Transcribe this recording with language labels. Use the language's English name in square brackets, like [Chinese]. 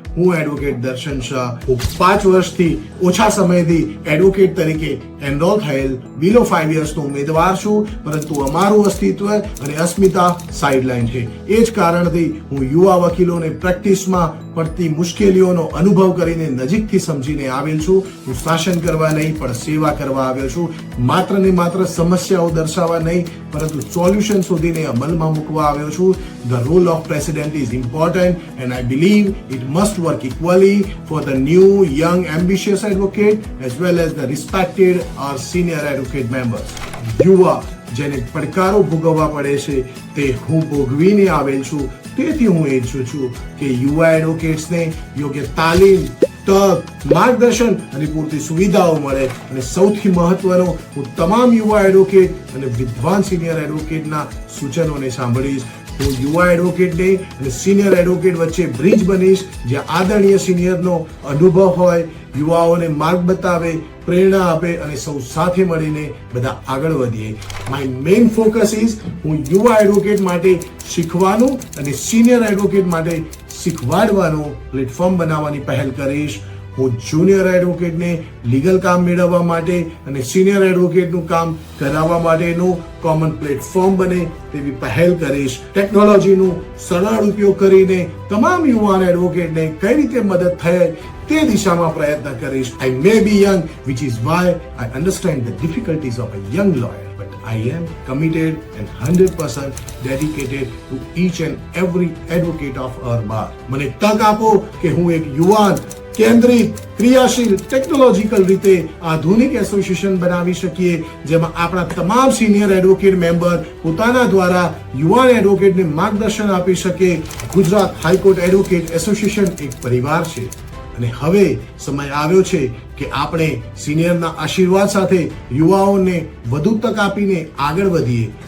[Gujarati] હું એડવોકેટ દર્શન શાહ. હું 5 વર્ષથી ઓછા સમયથી એડવોકેટ તરીકે એનરોલ થયેલ બિલો 5 યર્સનો ઉમેદવાર છું, પરંતુ અમારું અસ્તિત્વ અને અસ્મિતા સાઇડલાઇન છે. એ જ કારણથી હું યુવા વકીલોને પ્રેક્ટિસમાં પડતી મુશ્કેલીઓનો અનુભવ કરીને નજીકથી સમજીને આવેલ છું. હું શાસન કરવા નહીં પણ સેવા કરવા આવ્યો છું. માત્ર ને માત્ર સમસ્યાઓ દર્શાવવા નહીં પરંતુ સોલ્યુશન શોધીને અમલમાં મૂકવા આવ્યો છું. [English] The role of president is important and I believe it must work equally for the new, young, ambitious advocate as well as the respected or senior advocate members. [Gujarati] યુવા જેને પડકારો ભોગવવા પડે છે તે હું ભોગવીને આવેલ છું. તેથી હું ઈચ્છું છું કે યુવા એડવોકેટ્સને યોગ્ય તાલીમ, તક, માર્ગદર્શન અને પૂરતી સુવિધાઓ મળે. અને સૌથી મહત્વનો, હું તમામ યુવા એડવોકેટ અને વિદ્વાન સિનિયર એડવોકેટના સૂચનોને સાંભળીશ. હું યુવા એડવોકેટને અને સિનિયર એડવોકેટ વચ્ચે બ્રિજ બનીશ, જ્યાં આદરણીય સિનિયરનો અનુભવ હોય, યુવાઓને માર્ગ બતાવે, પ્રેરણા આપે અને સૌ સાથે મળીને બધા આગળ વધીએ. [English] my main focus is [Gujarati] હું યુવા એડવોકેટ માટે શીખવાનું અને સિનિયર એડવોકેટ માટે શીખવાડવાનું પ્લેટફોર્મ બનાવવાની પહેલ કરીશ. હું જુનિયર એડવોકેટને લીગલ કામ મેળવવા માટે અને સિનિયર એડવોકેટનું કામ કરાવવા માટેનું કોમન પ્લેટફોર્મ બને તેવી પહેલ કરીશ. ટેકનોલોજીનું સરળ ઉપયોગ કરીને તમામ યુવાન એડવોકેટને કઈ રીતે મદદ થાય તે દિશામાં પ્રયત્ન કરીશ. [English] I may be young, which is why I understand the difficulties of a young lawyer, but I am committed and 100% dedicated to each and every advocate of our bar. [Gujarati] મને તક આપો કે હું એક યુવાન, કેન્દ્રિત, ક્રિયાશીલ, ટેકનોલોજીકલ રીતે આધુનિક એસોસિએશન બનાવી શકીએ, જેમાં આપણા તમામ સિનિયર એડવોકેટ મેમ્બર પોતાના દ્વારા યુવાન એડવોકેટને માર્ગદર્શન આપી શકે. ગુજરાત હાઈકોર્ટ એડવોકેટ એસોસિએશન એક પરિવાર છે અને હવે સમય આવ્યો છે કે આપણે સિનિયરના આશીર્વાદ સાથે યુવાઓને વધુ તક આપીને આગળ વધીએ.